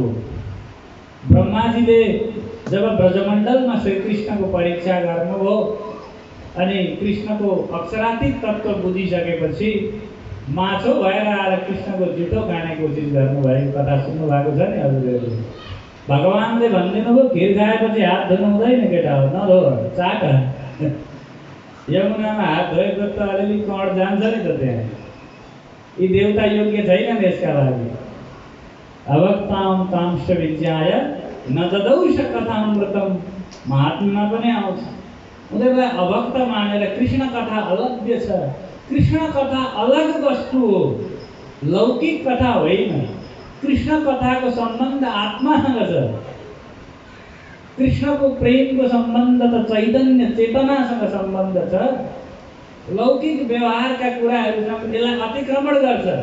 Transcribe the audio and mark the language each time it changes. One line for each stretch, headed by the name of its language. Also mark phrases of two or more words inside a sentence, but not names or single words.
Nepali: ब्रह्माजीले जब ब्रजमण्डलमा श्रीकृष्णको परीक्षा गर्नुभयो अनि कृष्णको अक्षरातीत तत्त्व बुझिसकेपछि माछो भएर आएर कृष्णको जुठो खाने कोसिस गर्नुभएको कथा सुन्नु भएको छ नि हजुरहरूले। भगवानले भनिदिनु भयो खिर खाएपछि हात धुनु हुँदैन केटा हो, नधो, चाट। यमुनामा हात धोएको त अलिअलि कण जान्छ नि त त्यहाँ। यी देवता योग्य छैनन् यसका लागि।
Sanskrit: अभक्तां तांश्च विज्ञाय न ददौष कथामृतम,
Nepali: महात्मा पनि आउँछ। उनीहरूलाई अभक्त मानेर कृष्ण कथा अलग्य छ। कृष्ण कथा अलग वस्तु हो, लौकिक कथा होइन। कृष्ण कथाको सम्बन्ध आत्मासँग छ। कृष्णको प्रेमको सम्बन्ध त चैतन्य चेतनासँग सम्बन्ध छ। लौकिक व्यवहारका कुराहरूसँग यसलाई अतिक्रमण गर्छ।